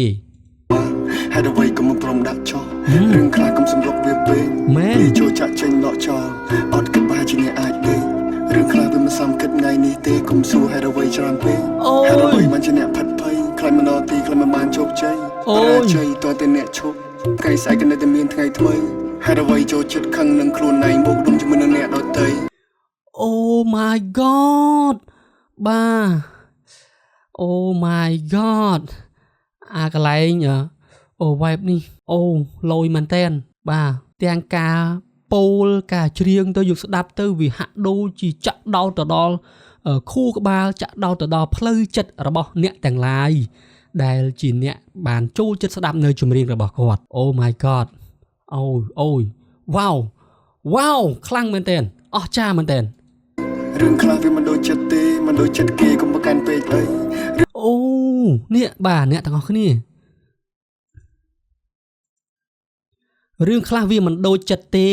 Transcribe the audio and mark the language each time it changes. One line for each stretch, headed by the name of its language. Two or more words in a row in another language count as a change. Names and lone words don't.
Khmer: ហើយអ្វីក៏មិនព្រមដាក់ចោលរឿងខ្លះកុំសម្រុកវាពេកពីចូលចាក់ចេញដកចោលអត់គិតបែរជាអ្នកអាចទេរឿងខ្លះវាមិនសមគិតថ្ងៃនេះទេកុំសួរហើយអ្វីច្រើនពេកហើយអ្វីបានជាអ្នកផិតភ័យខ្លាចមិនដល់ទីខ្លាចមិនបានជោគជ័យបរាជ័យតើតែអ្នកឈប់ថ្ងៃស្អែកក៏នៅតែមានថ្ងៃថ្មីហើយអ្វីចូលចិត្តខឹងនឹងខ្លួនឯងបូកដុំជាមួយនឹងអ្នកដទៃ អូ
English: my god
Khmer: បាទអូ
English: my god
Khmer: អាកន្លែងអូ vibe នេះអូលយមែនតែនបាទ ទាំងការពោលការច្រៀងទៅយកស្ដាប់ទៅវាហាក់ដូចជាចាក់ដោតទៅដល់ខួរក្បាលចាក់ដោតទៅដល់ផ្លូវចិត្តរបស់អ្នកទាំងឡាយដែលជាអ្នកបានចូលចិត្តស្ដាប់នៅចម្រៀងរបស់គាត់អូ
English: my god
Khmer: អូយវ៉ាវខ្លាំងមែនតែនអស្ចារ្យមែនតែន រឿងខ្លះវាមិនដូចចិត្តទេមិនដូចចិត្តគេកុំប្រកាន់ពេកអី អូនេះបាទអ្នកទាំងអស់គ្នារឿងខ្លះវាមិនដូចចិត្តទេ